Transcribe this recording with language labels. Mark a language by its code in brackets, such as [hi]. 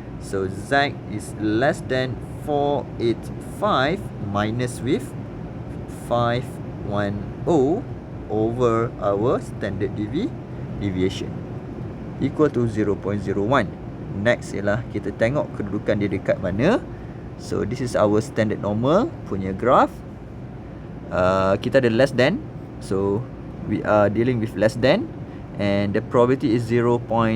[en] So Z is less than 485 minus with 510 over our standard deviation equal to 0.01. [ms] Next ialah kita tengok kedudukan dia dekat mana. [en] So this is our standard normal punya graph. [ms] Kita ada [en] less than, so we are dealing with less than, and the probability is 0.01.